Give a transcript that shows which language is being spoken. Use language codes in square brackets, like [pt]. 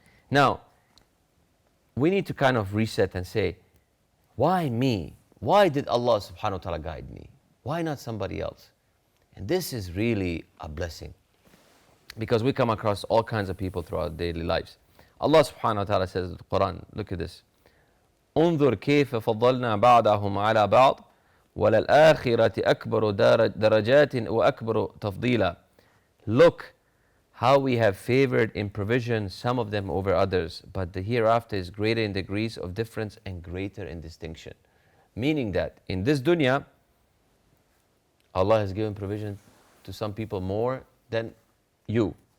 [en] Now, we need to kind of reset and say, why me? Why did Allah subhanahu wa ta'ala guide me? Why not somebody else? And this is really a blessing, because we come across all kinds of people throughout daily lives. Allah subhanahu wa ta'ala says in the Quran, look at this. [ar] انظر كيف فضلنا بعضهم على بعض وللآخرة أكبر درجات وأكبر تفضيلا. [en] Look how we have favored in provision some of them over others, but the hereafter is greater in degrees of difference and greater in distinction. Meaning that in this dunya, Allah has given provision to some people more than you.